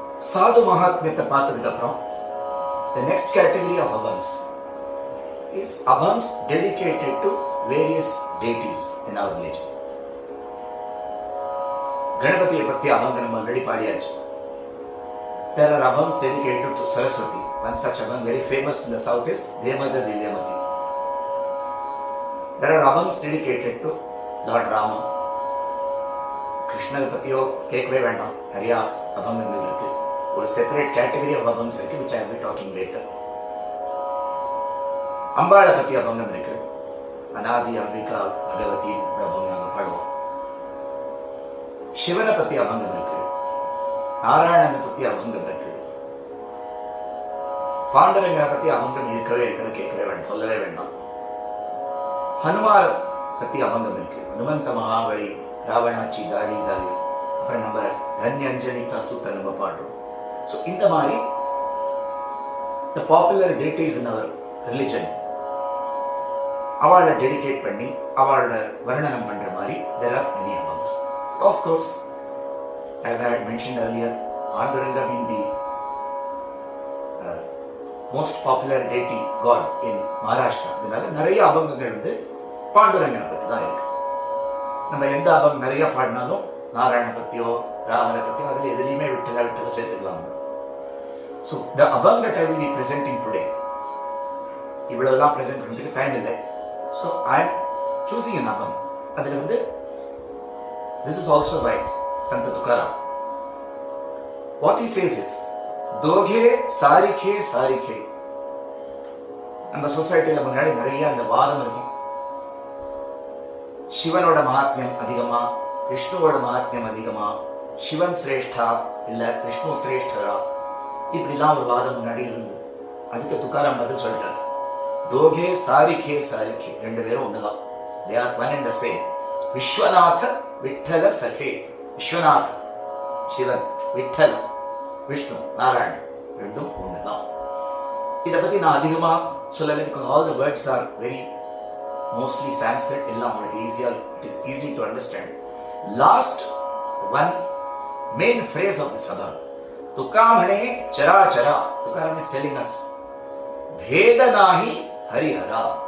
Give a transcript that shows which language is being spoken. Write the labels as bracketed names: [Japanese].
[Tamil] சாது மகாத்மியத்தை பார்த்ததுக்கு அப்புறம் [English] the next category of abhams is abhams dedicated to various deities in our religion. [Tamil] கணபதியை பத்தி அபங்க நம்ம already பாடியாச்சு. [English] There are abhams dedicated to Saraswati. One such abhang very famous in the south is Demaja Divyamati. There are abhangs dedicated to Lord Rama. [Tamil] கிருஷ்ணரை பத்தியோ கேட்கவே வேண்டாம், நிறைய அபங்கங்கள் இருக்கு. ஒரு செப்பரேட் கேட்டகரி ஆஃப் அபங்ஸ் இருக்கு, [English] which I will be talking later. [Tamil] அம்பாளை பத்தி அபங்கம் இருக்கு. அநாதி அம்பிகா பகவதி அபங்கம் நாங்கள் பாடுவோம். சிவனை பத்தி அபங்கம் இருக்கு. நாராயணனை பத்தி அபங்கம் இருக்கு. பாண்டரங்கனை பத்தி அபங்கம் இருக்கவே இருக்கிறது, கேட்கவே வேண்டாம், சொல்லவே வேண்டாம். ஹனுமார் பத்தி அபங்கம் இருக்கு. ஹனுமந்த மகாபலி, ராவணாச்சி, தாடிசாலி, அப்புறம் நம்ம தன்யஞ்சலி சசுத்த நம்ம பாடுறோம். ஸோ இந்த மாதிரி [English] the popular deities in our religion [Tamil] அவளை டெடிகேட் பண்ணி அவளோட வர்ணனம் பண்ற மாதிரி [English] there are many abhangs. Of course, as I had mentioned earlier, Panduranga being the most popular deity god in Maharashtra, [Tamil] அதனால நிறைய அபங்கங்கள் வந்து பாண்டுரங்கனை பத்தி தான் இருக்கு. நம்ம எந்த அபங்கம் நிறைய பாடினாலும் நாராயண பத்தியோ ராமனை பத்தியோ அதுல எதுலையுமே விட்டல சேர்த்துக்கலாம். [English] so the அபங் that I will be presenting today, [Tamil] இவ்வளவுதான் பிரசன்ட் பண்ணுறதுக்கு டைம் இல்லை. [English] So I am choosing an அபங். [Tamil] அதுல வந்து [English] This is also by Sant Tukaram. What he says is [Marathi] தோகே சாரிகே சாரிகே. [Tamil] நம்ம சொசைட்டியில் முன்னாடி நிறைய அந்த வாதம் இருக்கும். சிவனோட மகாத்மியம் அதிகமா, விஷ்ணுவோட மகாத்மியம் அதிகமா, சிவன் சிரேஷ்டா இல்ல விஷ்ணு சிரேஷ்டரா, இப்படிலாம் ஒரு வாதம் முன்னாடி இருந்தது. அதுக்கு துக்காராம் பதில் சொல்லிட்டார், [Marathi] தோகே சாரிகே சாரிகே, [Tamil] ரெண்டு பேரும் ஒண்ணுதான். [English] they are one and the same. [Marathi] Viswanatha விட்டல சகே. [Tamil] விஸ்வநாத சிவன், விட்டல விஷ்ணு நாராயணன், ரெண்டும் ஒண்ணுதான். இதை பத்தி நான் அதிகமா சொல்லலை, [English] because all the words are very mostly Sanskrit. [Tamil] எல்லாம் உங்களுக்கு ஈஸியா, [English] it is easy to understand. Last one main phrase of this abhang, tukamane chara chara. Tukaram is telling us [Marathi] bheda nahi hari hara.